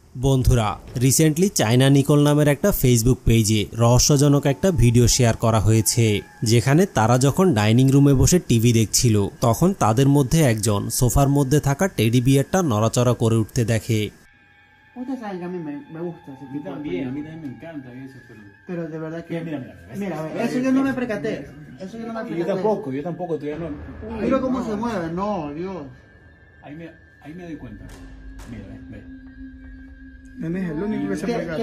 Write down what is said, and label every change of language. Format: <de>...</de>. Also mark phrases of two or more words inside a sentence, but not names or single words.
<bn>বন্ধুরা, রিসেন্টলি চায়না নিকোল নামের একটা ফেসবুক পেজে রহস্যজনক একটা ভিডিও শেয়ার করা হয়েছে, যেখানে তারা যখন ডাইনিং রুমে বসে টিভি দেখছিল তখন তাদের মধ্যে একজন সোফার মধ্যে থাকা টেডি বিয়ারটা নড়াচড়া করে উঠতে দেখে।</bn> <es>Usted sabe que a mí me gusta ese tipo de También, a mí también me encanta eso, pero de verdad que... Mira, Mira, a ver, eso yo no me percaté. Eso yo no me percaté. yo tampoco, todavía no. Mira cómo se mueve, no, Dios. Ahí me doy cuenta. Mira, ve. Nene es el único que se percata.</es>